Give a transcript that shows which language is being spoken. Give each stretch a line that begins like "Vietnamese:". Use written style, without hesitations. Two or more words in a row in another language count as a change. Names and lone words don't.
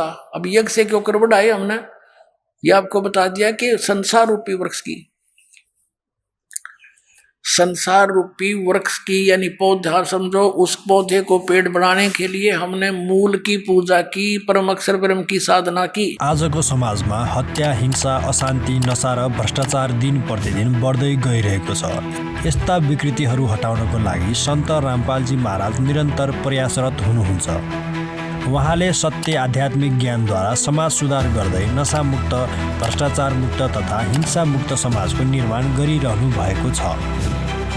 Hindi: अब यज्ञ से क्यों कर बढ़ाए हमने, ये आपको बता दिया कि संसार रूपी वृक्ष की, संसार रूपी वृक्ष की यानी पौधा समझो, उस पौधे को पेड़ बनाने के लिए हमने मूल की पूजा की, परम अक्षर ब्रह्म की साधना की।
Nepali: आजको समाजमा हत्या, हिंसा, अशान्ति, नशा र भ्रष्टाचार दिन प्रतिदिन बढ्दै गइरहेको छ। यस्ता विकृतिहरू हटाउनको लागि सन्त रामपालजी महाराज निरन्तर प्रयासरत हुनुहुन्छ। उहाँले सत्य आध्यात्मिक ज्ञानद्वारा समाज सुधार गर्दै नशामुक्त, भ्रष्टाचार मुक्त तथा हिंसा मुक्त समाजको निर्माण गरिरहनु भएको छ।